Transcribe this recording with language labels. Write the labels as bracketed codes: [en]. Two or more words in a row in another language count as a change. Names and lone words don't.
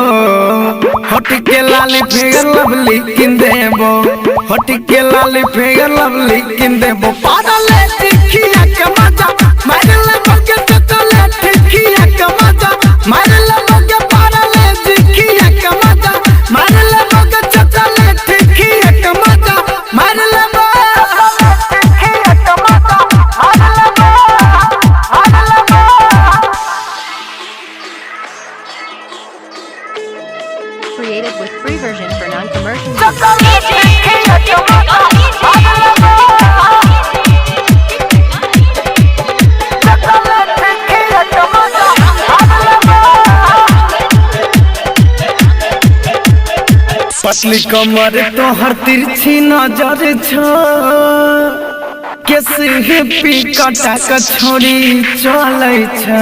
[bho] हट के लाली फेगर लवली किन देबो, हट के लाली फेगर लवली किन देबो, पारले दिखिया के मजा मार लेबो के चॉकलेट दिखिया के मजा मार लेबो के पारले दिखिया के मजा मार लेबो के चॉकलेट दिखिया के मजा मार लेबो। [en] Created with free version for non-commercial use. [mai] पतली कमर तोहर तिरछी नजर छो, कैसे पी कटा के छोड़ी चलै छै।